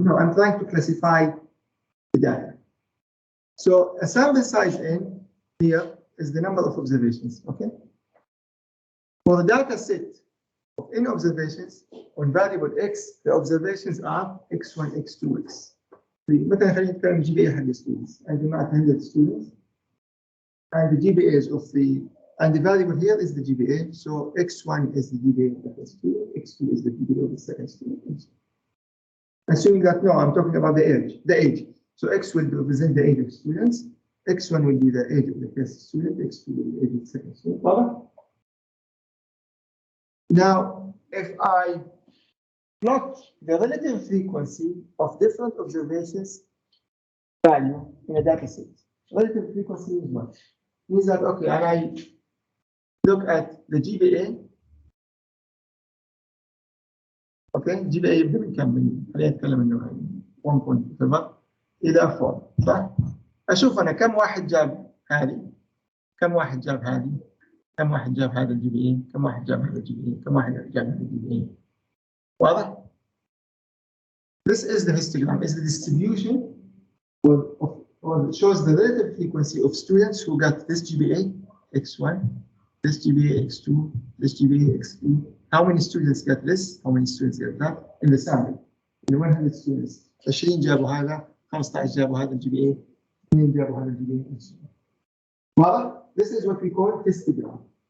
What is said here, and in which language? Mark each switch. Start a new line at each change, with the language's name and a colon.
English: No, I'm trying to classify the data. So a sample size n here is the number of observations. Okay. For the data set of n observations on variable x, the observations are x1, x2, x.
Arabic: مثلا خلينا نتكلم GPA حق students.
English: I do not 100 students. And the GPAs of and the variable here is the GPA. So x1 is the GPA of the first student, x2 is the GPA of the second student. Assuming that no, I'm talking about the age. So x will represent the age of students, x1 will be the age of the first student, x2 will be the age of the second student. Now, if I plot the relative frequency of different observations value in a data set, relative frequency is what? Means that, okay, and I look at the GPA.
Arabic: Okay, GPA يبدأ من كم؟ خلينا نتكلم إنه 1.7 إلى 4 صح؟ أشوف أنا كم واحد جاب هذه، كم واحد جاب هذه، كم واحد جاب هذا GPA، كم واحد جاب هذا GPA، كم واحد جاب هذا GPA. واضح؟
English: This is the histogram, is the distribution or it shows the relative frequency of students who got this GPA x1, this GPA x2, this GPA x3. How many students got this? How many students got that in the sample? In 100 students,
Arabic: 20 جابوا هذا، 15 جابوا هذا الGPA، 2 جابوا هذا الGPA.
English: Well, this is what we call histogram.